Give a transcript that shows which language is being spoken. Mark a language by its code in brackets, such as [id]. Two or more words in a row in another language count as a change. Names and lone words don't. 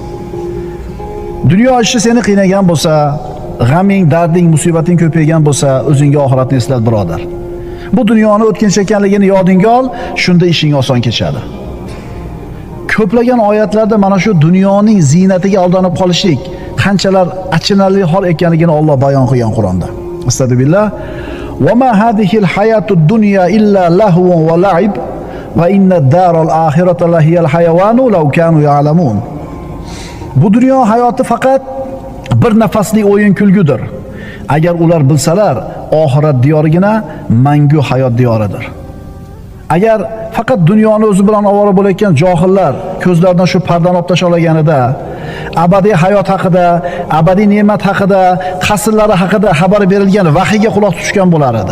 [uz] Dunyo ishi seni qiynagan bo'lsa, g'aming, darding, musibating ko'paygan bo'lsa, o'zingga oxiratni eslat birodar. Bu dunyoni o'tkinchi ekanligini yodingga ol, shunda ishing oson kechadi. Ko'plagan oyatlarda mana shu dunyoning zinatiga aldanib qolishlik qanchalar achinarli hol ekanligini Alloh bayon qilgan Qur'onda. [ar] أستغفر الله وما هذه الحياة الدنيا إلا لهو ولعب وإن الدار الآخرة لهي الحيوان لو كانوا يعلمون. [uz] Bu dunyo hayoti faqat bir nafaslik o'yin kulgudir. Agar ular bilsalar, oxirat diyorigina mangu hayot diyoridir. Agar faqat dunyoni o'zi bilan ovora bo'layotgan johillar ko'zlaridan shu pardani olib tashlab olganida, abadiy hayot haqida, abadiy ne'mat haqida, qasrlari haqida xabar berilgan vahiyga quloq tutgan bo'lar edi.